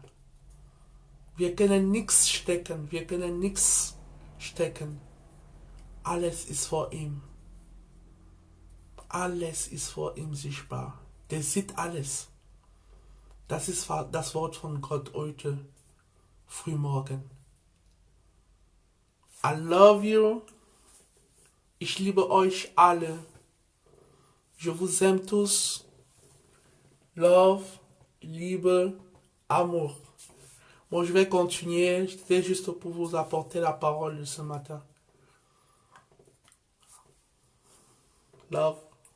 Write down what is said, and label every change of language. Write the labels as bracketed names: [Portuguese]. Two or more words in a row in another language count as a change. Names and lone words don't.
[German] Wir können nichts stecken, Alles ist vor ihm. Alles ist vor ihm sichtbar. Der sieht alles. Das ist das Wort von Gott heute, frühmorgen. [English] I love you. [German] Ich liebe euch alle. [French] Je vous aime tous. Love, Liebe, amour. Bon, je vais continuer. C'était juste pour vous apporter la parole de ce matin. Love.